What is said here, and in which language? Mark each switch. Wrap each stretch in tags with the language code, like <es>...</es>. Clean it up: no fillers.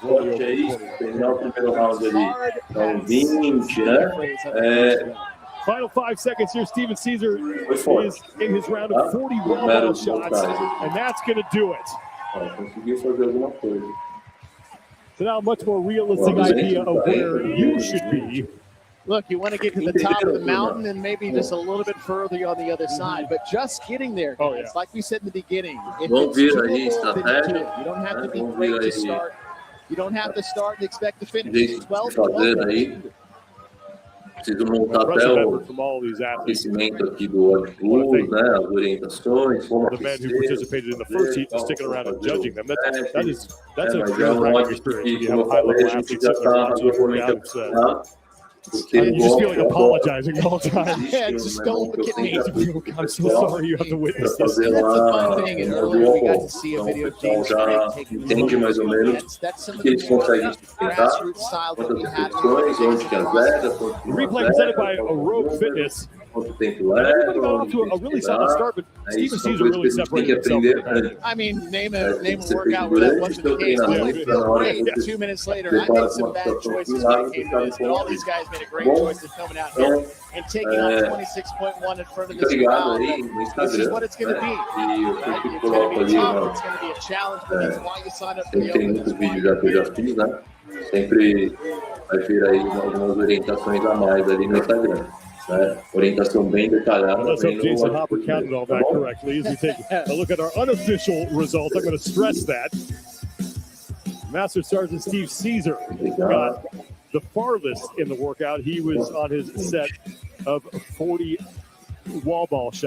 <pt>terminar o primeiro round ali, então 20, né?</pt> <en>Final 5 seconds here. Steven Caesar is in his round of 40 wall shots, and that's going to do it. So now a much more realistic idea of where you should be Look, you want to get to the top of the mountain and maybe just a little bit further on the other side, but just getting there, guys, like we said in the beginning, if it's doable, then you do. You don't have to be great to start. You don't have to start and expect to finish. 12</en> <pt>Preciso montar até o aquecimento aqui do ódio, né? As orientações, como</pt> <en>the man who participated in the first heat and sticking around and judging them. That's a great experience. You have a high-level athlete sitting there watching you work out. And you just feel like apologizing all the time. Yeah, just don't look at me. I'm so sorry you have to witness this. That's a fun thing. And earlier we got to see a video of James</en> <pt>entende mais ou menos o que eles conseguem sustentar, quantas repetições, onde que azeda,</pt> <en>the replay presented by Aerobe Fitness.</en> <pt>Quanto tempo</pt> <en>Everybody got off to a really solid start, but Steven Caesar really separated himself. I mean, name a workout where that wasn't the case. Feel great. 2 minutes later, I made some bad choices when it came to this, but all these guys made a great choice of coming out here and taking on 26.1 in front of this crowd. This is what it's going to be. Right? It's going to be tough. It's going to be a challenge, but that's why you signed up for the Open.</en> <pt>Muitos vídeos já que eu já fiz, né? Sempre vai ter aí algumas orientações a mais ali no Instagram. Orientação bem detalhada.</pt> <en>Let's hope Jason Hopper counted all that correctly. As we take a look at our unofficial results, I'm going to stress that. Master Sergeant Steve Caesar got the farthest in the workout. He was on his set of 40 wall ball shots.</en>